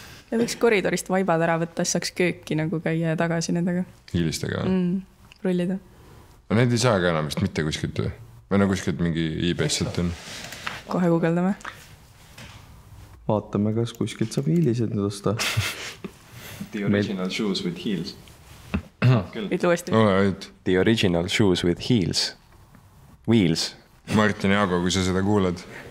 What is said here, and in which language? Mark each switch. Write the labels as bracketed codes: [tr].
[et] Ja võiks koridorist vaibad ära võtta, siis saaks kööki nagu käia tagasi nendega. Hiilistega? Rullida. No need ei saa ka enam vist mitte kuskilt või? Või no kuskilt mingi eBayselt on? Kohe guugeldame. Vaatame, kas kuskilt saab hiilised nüüd osta. [en] The original shoes with heels. [et] Ütle uuesti. [en] The original shoes with heels. Wheels. [et] Martin Jaago, kui sa seda kuulad.